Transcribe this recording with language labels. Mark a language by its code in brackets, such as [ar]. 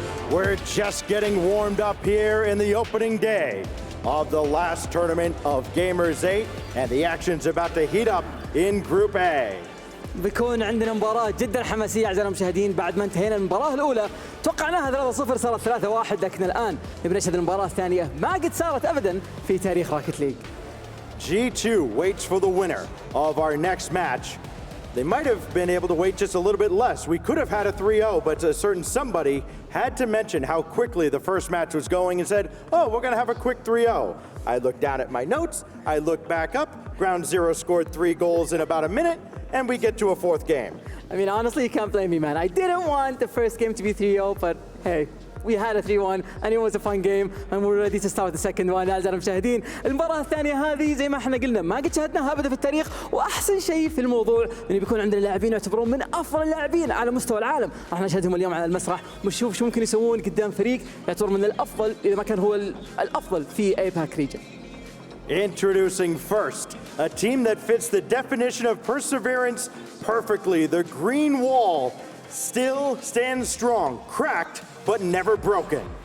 [en] We're just getting warmed up here in the opening day of the last tournament of Gamers8, and the action's about to heat up in Group A. [ar] بيكون عندنا مباراة جدا حماسية أعزائنا المشاهدين بعد ما انتهينا المباراة الأولى توقعناها 3-0 صارت 3-1 لكن الآن نبي نشهد المباراة الثانية ما قد صارت أبدا في تاريخ راكت ليج. [en] G2 waits for the winner of our next match. They might have been able to wait just a little bit less. We could have had a 3-0, but a certain somebody had to mention how quickly the first match was going and said, oh, we're going to have a quick 3-0. I looked down at my notes, I looked back up, Ground Zero scored 3 goals in about a minute, and we get to a 4th game. I mean, honestly, you can't blame me, man. I didn't want the first game to be 3-0, but hey, we had a 3-1 and it was a fun game and we're ready to start the second one. [ar] أعزائنا المشاهدين المباراة الثانية هذه زي ما احنا قلنا ما قد شاهدناها أبدا في التاريخ، وأحسن شيء في الموضوع إنه بيكون عندنا لاعبين يعتبرون من أفضل اللاعبين على مستوى العالم، راح نشاهدهم اليوم على المسرح ونشوف شو ممكن يسوون قدام فريق يعتبر من الأفضل إذا ما كان هو الأفضل في APAC region. [en] Introducing first, a team that fits the definition of perseverance perfectly. The green wall still stands strong, cracked, but never broken.